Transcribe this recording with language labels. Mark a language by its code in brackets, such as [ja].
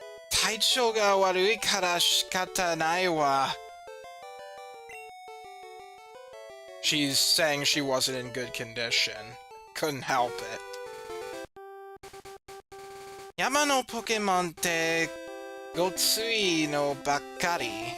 [ja] 体調が悪いから仕方ないわ. [en] She's saying she wasn't in good condition. Couldn't help it. [ja] 山のポケモンってごついのばっかり.